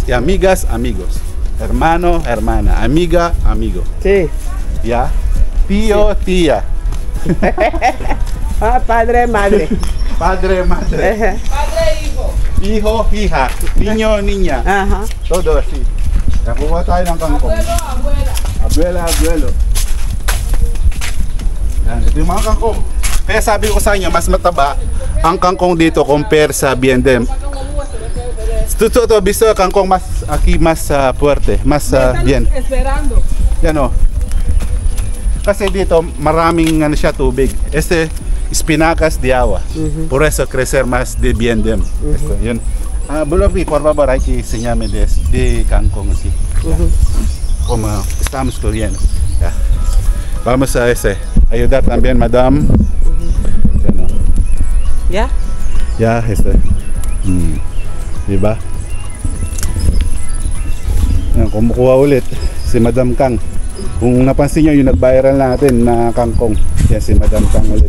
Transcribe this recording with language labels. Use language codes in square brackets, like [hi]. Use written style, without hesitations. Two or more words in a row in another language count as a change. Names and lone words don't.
[es] Y amigas, amigos. Hermano, hermana. Amiga, amigo. Sí. ¿Ya? Tío, tía. Ah, padre, madre. Padre, madre. Padre e hijo. Hijo, hija. Niño, niña. Ajá. Todo así. [tl] Nakuha tayo ng kangkong. [es] Abuelo, abuela. Abuela, abuelo. [tl] Yan, ito yung mga kangkong. Kaya sabi ko sa inyo, mas mataba ang kangkong dito compare sa Biendem. [es] Ito, visto kangkong mas, aquí mas fuerte, mas bien. Esperando. [tl] Yan o. Kasi dito, maraming ano siya, tubig. [es] Este, espinacas de agua. Por eso crecer más de Biendem. Esto, yun. Bulofi, por favor, hay que enseñarme de kangkong así. Como estamos cogiendo. Ya. Vamos a ayudar también, madam. [tl] Yan, o. ¿Ya? Ya, diba? Yan, kumukuha ulit si Madam Kang. Kung napansin nyo, yung nag-viral natin na kangkong, yan si Madam Kang ulit.